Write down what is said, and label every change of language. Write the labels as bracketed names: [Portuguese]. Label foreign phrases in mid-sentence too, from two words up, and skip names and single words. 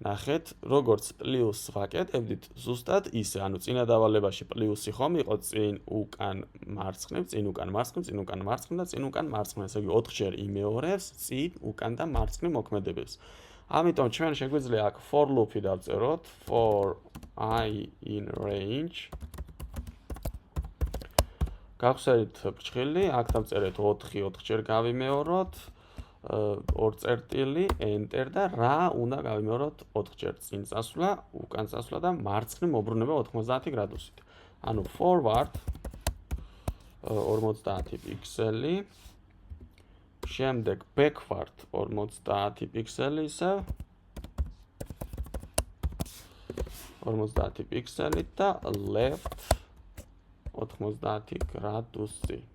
[Georgian] ნახეთ, როგორც პლუს ვაკეთებდით, ზუსტად ისე, ანუ წინა დავალებაში პლუსი ხომ იყო წინ უკან მარცხნივ, წინ უკან მარცხნივ, წინ უკან მარცხნივ და წინ უკან მარცხნივ, ესე იგი 4-ჯერ იმეორებს წინ უკან და მარცხნივ მოქმედებებს. ამიტომ ჩვენ შეგვიძლია აქ [English] for loop- [Georgian] ი დავწეროთ, [English] for I in range. [Georgian] გავხსენით ფრჩხილი, აქ დავწერეთ 4, 4-ჯერ გავიმეოროთ. 2 წერტილი, enter და რა უნდა გავიმეოროთ 4-ჯერ წინ წასვლა, უკან წასვლა და მარცხნივ მობრუნება 90 გრადუსით. ანუ forward 50 პიქსელი, შემდეგ backward 50 პიქსელი ისევ 50 პიქსელი და left 90 გრადუსი.